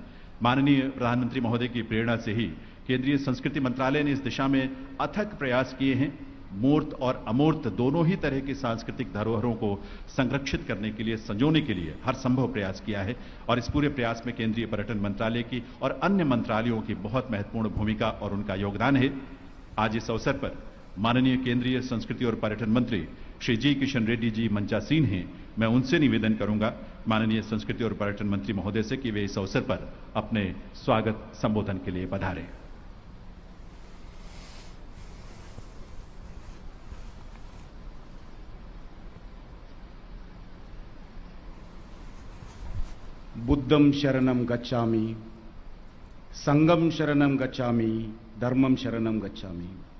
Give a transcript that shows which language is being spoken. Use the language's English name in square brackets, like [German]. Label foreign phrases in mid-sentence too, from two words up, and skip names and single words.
[Hindi] माननीय प्रधानमंत्री महोदय की प्रेरणा से ही केंद्रीय संस्कृति मंत्रालय ने इस दिशा में अथक प्रयास किए हैं मूर्त और अमूर्त दोनों ही तरह की सांस्कृतिक धरोहरों को संरक्षित करने के लिए, संजोने के लिए हर संभव प्रयास किया है और इस पूरे प्रयास में केंद्रीय पर्यटन मंत्रालय की और अन्य मंत्रालयों की बहुत महत्वपूर्ण भूमिका और उनका योगदान है। आज इस अवसर पर माननीय केंद्रीय संस्कृति और पर्यटन मंत्री श्री जी किशन रेड्डी जी मंचासीन हैं। मैं उनसे निवेदन करूंगा माननीय संस्कृति और पर्यटन मंत्री महोदय से कि वे इस अवसर पर अपने स्वागत संबोधन के लिए पधारें। [Pali] बुद्धं शरणं गच्छामि, संघं शरणं गच्छामि, धर्मं शरणं गच्छामि।